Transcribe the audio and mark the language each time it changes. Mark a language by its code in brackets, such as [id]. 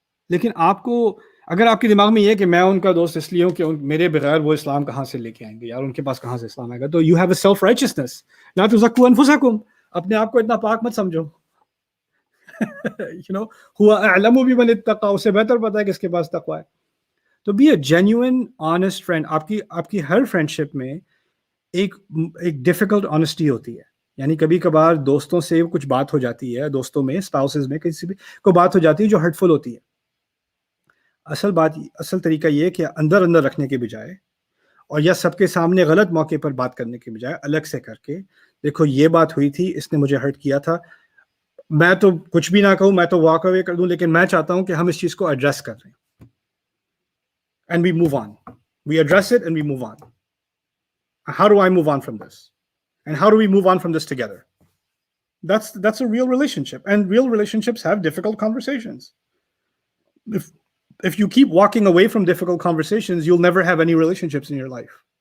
[ur] لیکن آپ کو اگر آپ کے دماغ میں یہ ہے کہ میں ان کا دوست اس لیے ہوں کہ میرے بغیر وہ اسلام کہاں سے لے کے آئیں گے, یار ان کے پاس کہاں سے اسلام آئے گا, تو [en] You have a self righteousness. [ar] لا تزکوا انفسکم, [ur] اپنے آپ کو اتنا پاک مت سمجھو. [ar] ہوا اعلم بمن اتقى, [ur] اسے بہتر پتا ہے کس کے پاس تقوی ہے. [en] To be a genuine honest friend. [ur] آپ کی ہر فرینڈشپ میں ایک ڈیفیکلٹ آنےسٹی ہوتی ہے. یعنی کبھی کبھار دوستوں سے کچھ بات ہو جاتی ہے, دوستوں میں, اسپاؤسز میں, کسی بھی کو بات ہو جاتی ہے جو ہرٹفل ہوتی ہے. اصل طریقہ یہ ہے کہ اندر رکھنے کے بجائے, اور یا سب کے سامنے غلط موقع پر بات کرنے کے بجائے الگ سے کر کے, دیکھو یہ بات ہوئی تھی, اس نے مجھے ہرٹ کیا تھا, میں تو کچھ بھی نہ کہوں, میں تو واک اوے کر دوں, لیکن میں چاہتا ہوں کہ ہم اس چیز کو ایڈریس کر رہے ہیں. [en] And we move on, we address it and we move on. How do I move on from this? And how do we move on from this together? That's a real relationship. And real relationships have difficult conversations. If you keep walking away from difficult conversations, you'll never have any relationships in your life.